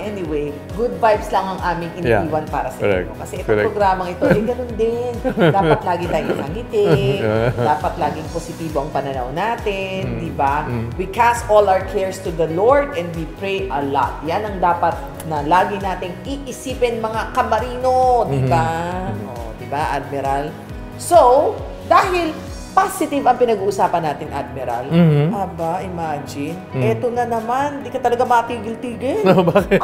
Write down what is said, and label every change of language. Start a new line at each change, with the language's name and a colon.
Filipino: Anyway, good vibes lang ang aming iniiwan para sa inyo. Kasi itong programang ito, ganun din. Dapat lagi tayong isangiti. Dapat laging positibo ang pananaw natin. Diba?
English: We cast all our cares to the Lord and we pray a lot.
Filipino: Yan ang dapat na lagi nating iisipin, mga kamarino. Diba? Diba, Admiral? So, dahil positive ang pinag-uusapan natin, Admiral. Aba, imagine. Eto na naman, di ka talaga matigil-tigil. No, bakit?